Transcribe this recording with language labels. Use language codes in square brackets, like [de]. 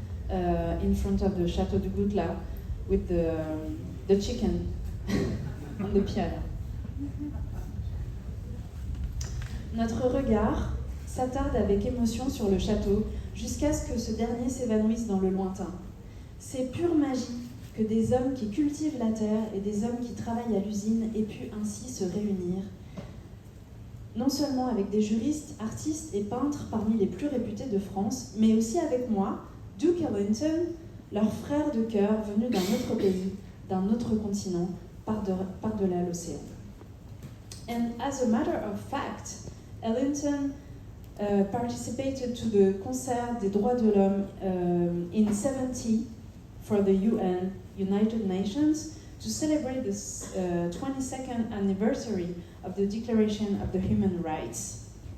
[en] in front of the Château de Goutla with the chicken on the piano. [fr] Notre regard s'attarde avec émotion sur le château jusqu'à ce que ce dernier s'évanouisse dans le lointain. C'est pure magie que des hommes qui cultivent la terre et des hommes qui travaillent à l'usine aient pu ainsi se réunir, non seulement avec des juristes, artistes et peintres parmi les plus réputés de France, mais aussi avec moi, Duke Ellington, leur frère de cœur venu d'un autre pays, d'un autre continent, par-delà l'océan. [en] And as a matter of fact, Ellington participated to the Concert des droits de l'homme in 70 for the UN, United Nations, to celebrate the 22nd anniversary of the Declaration of the Human Rights.